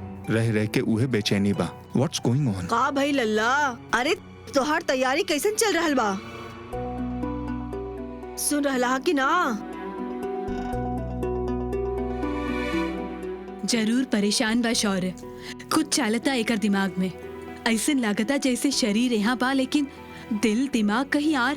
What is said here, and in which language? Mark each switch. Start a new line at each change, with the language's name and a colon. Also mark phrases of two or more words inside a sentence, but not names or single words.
Bhojpuri: रह रह के उहे बेचैनी बा।
English: What's going on?
Bhojpuri: का भाई लल्ला, अरे तोहार तैयारी कैसन चल रहल बा? सुन रहला कि ना? जरूर परेशान बा शौर्य। कुछ चालता एकर दिमाग में। ऐसन लागता जैसे शरीर यहाँ बा लेकिन दिल दिमाग कहीं आर।